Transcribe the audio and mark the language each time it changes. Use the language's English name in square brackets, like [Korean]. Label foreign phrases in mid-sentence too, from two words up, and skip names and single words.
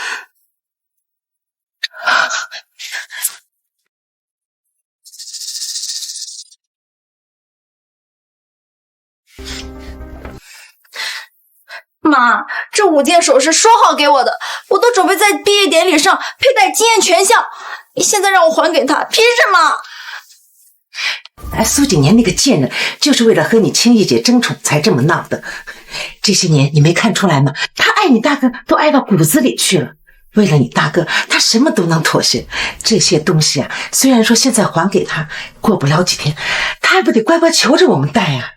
[Chinese] 媽，這5件首飾說好給我的，我都準備在畢業典禮上佩戴驚豔全項，你現在讓我還給他，憑什麼？蘇景年那個賤人，就是為了和你青衣姐爭寵才這麼鬧的。這些年你沒看出來嗎？他愛你大哥都愛到骨子裡去了，為了你大哥，他什麼都能妥協。這些東西啊，雖然說現在還給他，過不了幾天，他還不得乖乖求着我們戴啊。